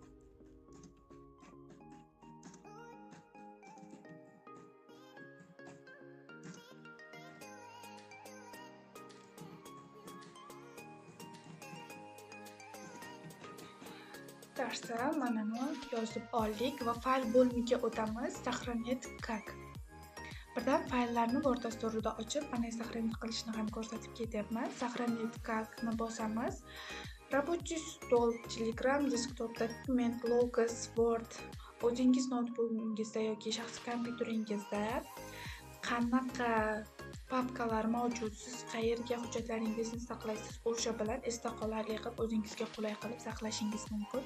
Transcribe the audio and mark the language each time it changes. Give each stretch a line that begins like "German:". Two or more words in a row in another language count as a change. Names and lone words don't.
Uzbek: Darsa mana buni yozib oldik va fayl bo'limiga o'tamiz.
Russian: Сохранить как.
Uzbek: Birdan fayllarni Word dasturida ochib, ana сохранить qilishni ham ko'rsatib ketyapman.
Russian: Сохранить как-
Uzbek: ni bosamiz.
Russian: Рабочий стол,
Uzbek: Telegram, desktop, dokument, Logos, Word. O'zingiz notebookingizda yoki shaxsiy kompyuteringizda qanaqa papkalar mavjud, siz qayerga hujjatlaringizni saqlaysiz, o'sha bilan esda qolarli qilib, o'zingizga qulay qilib saqlashingiz mumkin.